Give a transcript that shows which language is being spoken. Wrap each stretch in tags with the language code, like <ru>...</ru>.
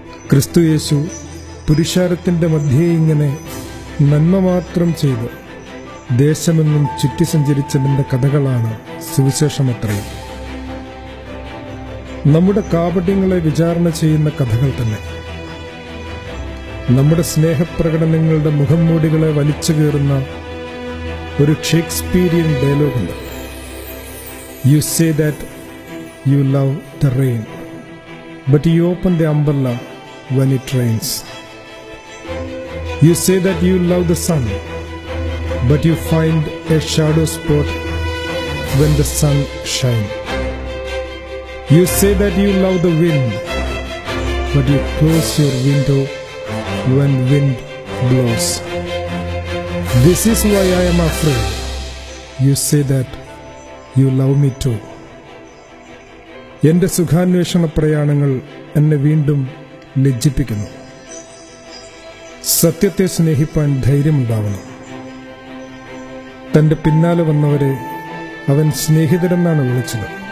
<ml>ക്രിസ്തുയേശു പുരുഷാരത്തിന്റെ മധ്യേ ഇങ്ങനെ നന്മ മാത്രം ചെയ്ത് ദേശമെങ്ങും ചുറ്റി സഞ്ചരിച്ചതിന്റെ കഥകളാണ് സുവിശേഷമത്രയും. നമ്മുടെ കാപട്യങ്ങളെ വിചാരണ ചെയ്യുന്ന കഥകൾ തന്നെ. നമ്മുടെ സ്നേഹപ്രകടനങ്ങളുടെ മുഖംമൂടികളെ വലിച്ചു കീറുന്ന ഒരു Shakespearean ഡയലോഗുണ്ട്.</ml> <en>You say that you love the rain, but you open the umbrella when it rains. You say that you love the sun, but you find a shadow spot when the sun shines. You say that you love the wind, but you close your window when wind blows. This is why I am afraid. You say that you love me too.</en> <ml>എന്റെ സുഖാന്വേഷണ പ്രയാണങ്ങൾ എന്നെ വീണ്ടും ലജ്ജിപ്പിക്കുന്നു. സത്യത്തെ സ്നേഹിപ്പാൻ ധൈര്യമുണ്ടാവണം. തന്റെ പിന്നാലെ വന്നവരെ അവൻ സ്നേഹിതരെന്നാണ് വിളിച്ചത്.</ml>